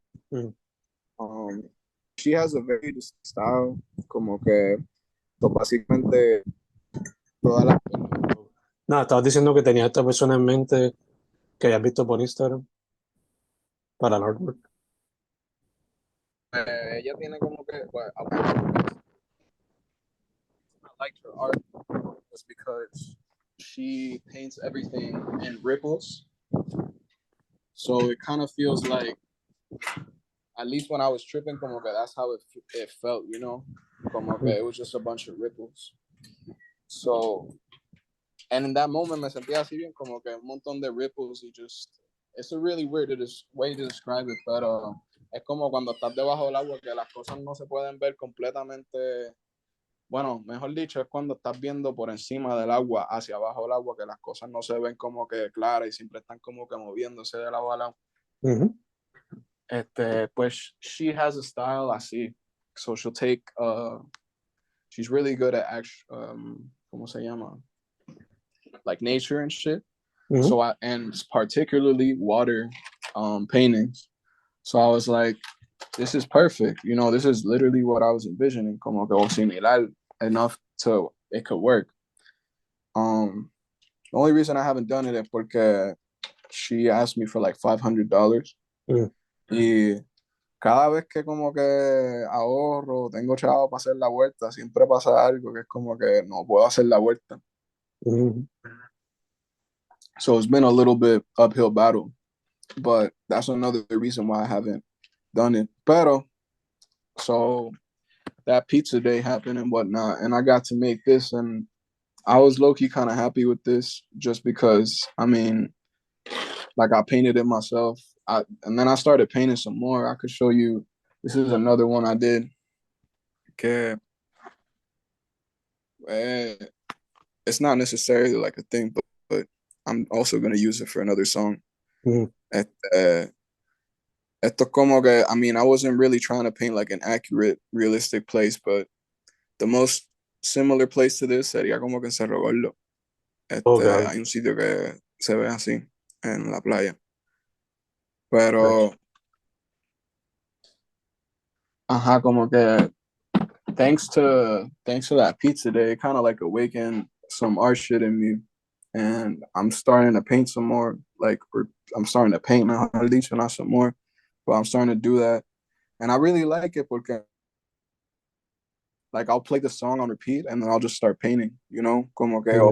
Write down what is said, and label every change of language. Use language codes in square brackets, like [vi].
[en] Mm. Um, she has a very distinct style, [es] como que básicamente todas las... Nada, estabas diciendo que tenía a esta persona en mente que hayas visto por Instagram para el artwork. ella tiene como que, [en] well, I liked her art was because she paints everything in ripples. So it kind of feels like, at least when I was tripping, [es] como que [en] that's how it felt, you know? [es] Como que Mm. [en] it was just a bunch of ripples. So, and in that moment [es] me sentía así bien, como que un montón de ripples y [en] just, it's a really weird way to describe it, [es] pero es como cuando estás debajo del agua que las cosas no se pueden ver completamente. Bueno, mejor dicho, es cuando estás viendo por encima del agua, hacia abajo del agua, que las cosas no se ven como que claras y siempre están como que moviéndose de lado a lado. Ujú. [en] Pues she has a style así. So she'll take, she's really good at [es] ¿cómo se llama? [en] Like nature and shit. Ujú. And particularly water paintings. So I was like, this is perfect. You know, this is literally what I was envisioning. [es] Como que [en] similar enough to it could work. The only reason I haven't done it is porque she asked me for like $500. Mm. [es] Y cada vez que como que ahorro, tengo chavo para hacer la vuelta, siempre pasa algo que es como que no puedo hacer la vuelta. Ujú. [en] So it's been a little bit uphill battle, but that's another reason why I haven't done it. Pero, so that pizza day happened and whatnot, and I got to make this, and I was low key kind of happy with this just because, I mean, like I painted it myself. And then I started painting some more. I could show you. This is another one I did. Que, eh, it's not necessarily like a thing, but I'm also gonna use it for another song. Ujú. [es] Este, esto como que, [en] I mean, I wasn't really trying to paint like an accurate, realistic place, but the most similar place to this [es] sería como que en Cerro Gordo. Ok. Hay un sitio que se ve así en la playa. [en] Nice. [es] Pero, ajá, como que [en] thanks to that pizza day, it kind of like awakened some art shit in me, and I'm starting to paint some more. I'm starting to paint now, at least not some more, but I'm starting to do that, and I really like it because like I'll play the song on repeat and then I'll just start painting, you know, [es] como que o